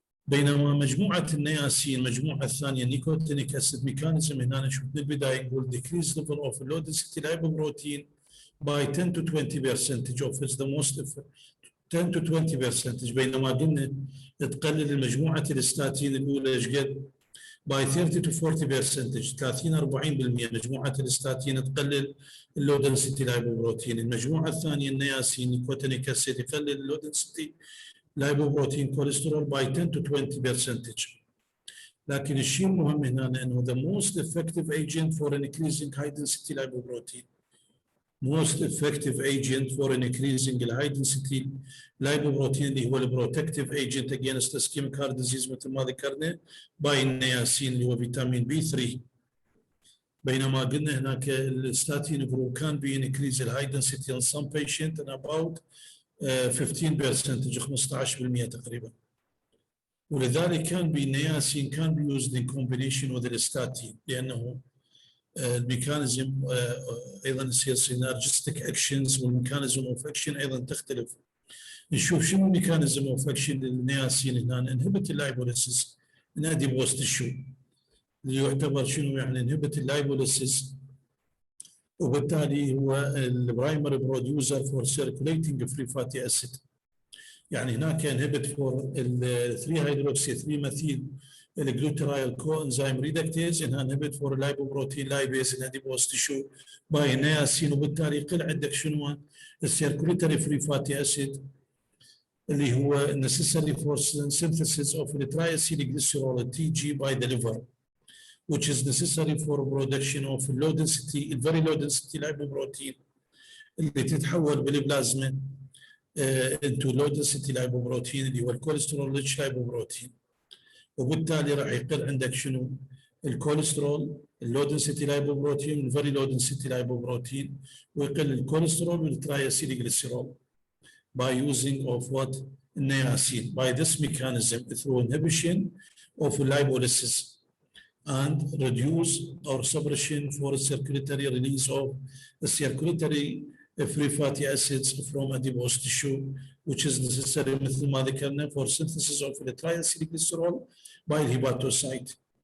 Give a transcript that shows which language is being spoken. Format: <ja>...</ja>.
<ar>بينما مجموعة النياسين المجموعة الثانية نيكوتينيك أسيد ميكانيزم هنا نشوف من البداية نقول</ar> <en>decrease level of low density lipoprotein by 10 to 20% of it's the most 10 to 20%.</en> <ar>بينما قلنا تقلل المجموعة الستاتين الأولى ايش قد</ar> <en>by 30 to 40%.</en> <ar>30-40% مجموعة الستاتين تقلل اللو density lipoprotein. المجموعة الثانية النياسين نيكوتينيك أسيد يقلل اللو density lipoprotein cholesterol</ar> <en>by 10 to 20%.</en> <ar>لكن الشيء المهم هنا انه</ar> <en>the most effective agent for increasing high density lipoprotein. Most effective agent for increasing high density lipoprotein</en> <ar>اللي هو البروتكتيف</ar> <en>agent against ischemic heart disease</en> <ar>مثل ما ذكرنا</ar> <en>by النياسين</en> <ar>اللي هو فيتامين B3. بينما قلنا هناك الستاتين جروب</ar> <en>can be increase high density in some patient and about 15% 15% تقريبا.</en> <ar>ولذلك كان بالنياسين كان</ar> <en>be used in combination with</en> <ar>الستاتين لأنه الميكانيزم أيضا يصير</ar> <en>synergistic actions</en> <ar>والميكانيزم of action أيضا تختلف. نشوف شنو الميكانيزم of action للنياسين هنا inhibit اللايبوليسيس</ar> <en>in adipose tissue</en> <ar>اللي يعتبر شنو يعني inhibit اللايبوليسيس وبالتالي هو البرايمري بروديوسر فور سيركوليتنج فري فاتي اسيد. يعني هناك انهبت فور ال 3 هيدروكسي 3 ميثيل الجلوترايل كو انزيم ريدكتيز انها انهبت فور لايبوبروتين لايبيز ان اديبوز تيشو باي نياسين وبالتالي يقل عندك شنو السيركوليتري فري فاتي اسيد اللي هو</ar> <en>necessary for synthesis of the triacylglycerol TG by the liver. which is necessary for production of low density, very low density lipoprotein</en> <ar>اللي تتحول بالبلازما</ar> <en>into low density lipoprotein</en> <ar>اللي هو الكوليسترول</ar> <en>rich lipoprotein.</en> <ar>وبالتالي راح يقل عندك شنو؟ الكوليسترول اللو دنسيتي لايبوبروتين والفيري لو دنسيتي لايبوبروتين، ويقل الكوليسترول والتراياسيلجليسيرول</ar> <en>by using of what? Niacin. By this mechanism through inhibition of lipolysis and reduce or suppression for circulatory release of the circulatory free fatty acids from adipose tissue, which is necessary</en> <ar>مثل ما ذكرنا</ar> <en>for synthesis of the triacylglycerol by the hepatocyte.</en>